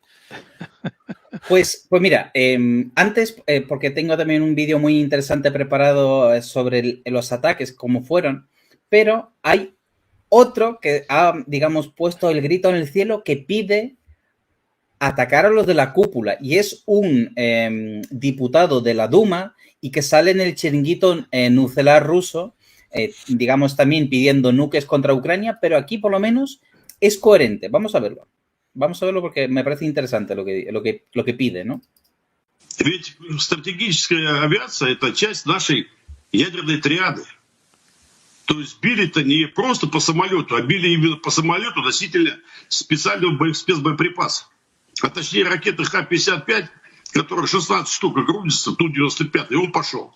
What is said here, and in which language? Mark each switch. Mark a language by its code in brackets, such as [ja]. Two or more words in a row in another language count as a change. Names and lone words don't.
[es] Pues mira, antes, porque tengo también un vídeo muy interesante preparado sobre los ataques, cómo fueron, pero hay otro que ha, digamos, puesto el grito en el cielo que pide atacar a los de la cúpula, y es un diputado de la Duma y que sale en el chiringuito nuclear ruso, digamos, también pidiendo nuques contra Ucrania, pero aquí por lo menos es coherente. Vamos a verlo porque me parece interesante lo que pide, ¿no? [ru] Ведь стратегическая авиация – это часть нашей ядерной триады. То есть били-то не просто по самолету, а били именно по самолету носителя специального спецбоеприпаса. А точнее ракеты Х-55, которых 16 штук грузится, Ту-95, и он пошел.